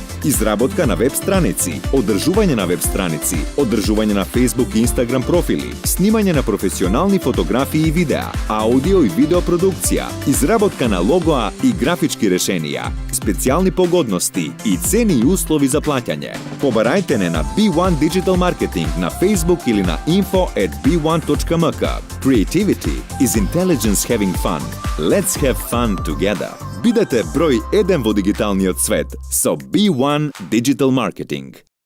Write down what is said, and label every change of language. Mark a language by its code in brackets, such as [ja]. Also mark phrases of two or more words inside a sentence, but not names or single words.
[mk] Изработка на веб страници, одржување на веб страници, одржување на Facebook и Instagram профили, снимање на професионални фотографии и видеа, аудио и видео продукција, изработка на логоа и графички решенија, специјални погодности и цени и услови за плаќање. Побарајте не на B1 Digital Marketing на Facebook или на info@b1.mk. [en] Creativity is intelligence having fun. Let's have fun together. [mk] Бидете број 1 во дигиталниот свет со B1 Digital Marketing.